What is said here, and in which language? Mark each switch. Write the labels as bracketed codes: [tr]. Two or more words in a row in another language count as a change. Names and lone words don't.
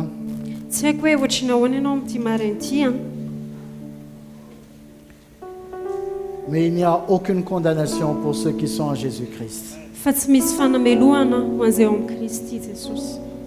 [mg] Tsy haiko hoe ohatrany ahoana ianao amin'ity maraina ity, [fr] mais il n'y a aucune condamnation pour ceux qui sont en Jésus-Christ. [mg] fa tsy misy fanamelohana ho an'izay ao amin'ny Kristy Jesosy.